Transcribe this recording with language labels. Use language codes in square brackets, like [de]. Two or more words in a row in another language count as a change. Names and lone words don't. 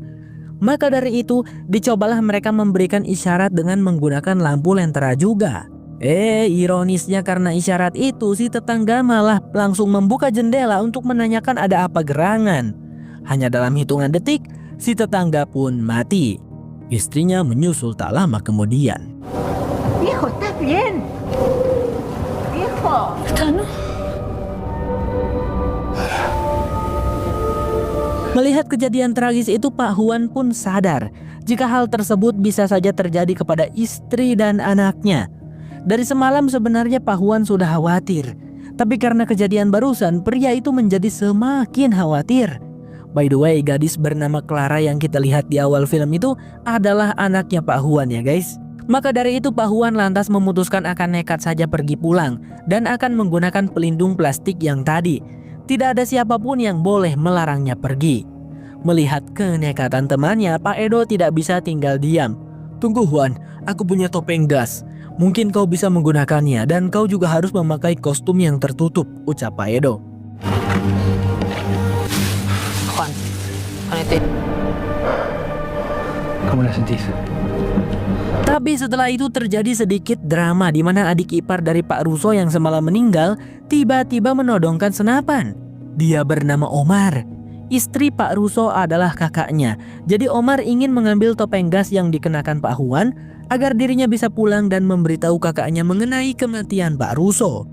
[id] Maka dari itu, dicobalah mereka memberikan isyarat dengan menggunakan lampu lentera juga. Ironisnya karena isyarat itu, si tetangga malah langsung membuka jendela untuk menanyakan ada apa gerangan. Hanya dalam hitungan detik, si tetangga pun mati. Istrinya menyusul tak lama kemudian. [es] Hijo, ¿estás bien? Hijo. [id] Melihat kejadian tragis itu, Pak Huan pun sadar jika hal tersebut bisa saja terjadi kepada istri dan anaknya. Dari semalam sebenarnya Pak Huan sudah khawatir, tapi karena kejadian barusan pria itu menjadi semakin khawatir. [en] By the way, [id] gadis bernama Clara yang kita lihat di awal film itu adalah anaknya Pak Huan ya guys. Maka dari itu Pak Huan lantas memutuskan akan nekat saja pergi pulang dan akan menggunakan pelindung plastik yang tadi. Tidak ada siapapun yang boleh melarangnya pergi. Melihat kenekatan temannya, Pak Edo tidak bisa tinggal diam. "Tunggu Huan, aku punya topeng gas. Mungkin kau bisa menggunakannya dan kau juga harus memakai kostum yang tertutup," ucap Pak Edo. [es] Juan, ponete. ¿Cómo la sentís? [id] Tapi setelah itu terjadi sedikit drama di mana adik ipar dari Pak Russo yang semalam meninggal tiba-tiba menodongkan senapan. Dia bernama Omar. Istri Pak Russo adalah kakaknya. Jadi Omar ingin mengambil topeng gas yang dikenakan Pak Huan agar dirinya bisa pulang dan memberitahu kakaknya mengenai kematian Pak Russo.